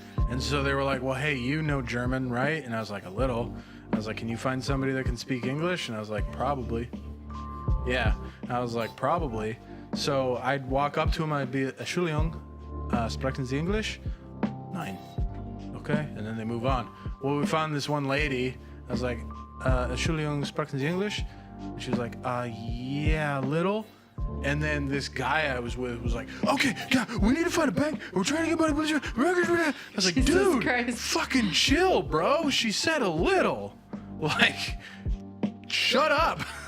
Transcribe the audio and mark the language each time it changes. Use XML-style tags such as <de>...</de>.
<en>And so they were like, well, hey, you know German, right? And I was like, a little. I was like, can you find somebody that can speak English? And I was like, probably. Yeah. And I was like, probably. So I'd walk up to him, I'd be,</en> <de>Entschuldigung, sprechen Sie English? Nein.</de> <en>Okay. And then they move on. Well, we found this one lady. I was like,</en> <de>Entschuldigung, sprechen Sie English?</de> <en>And she was like, yeah, a little. And then this guy I was with was like, okay, yeah, we need to find a bank. We're trying to get money. I was like, dude, fucking chill, bro. She said a little. Like, shut up.</en>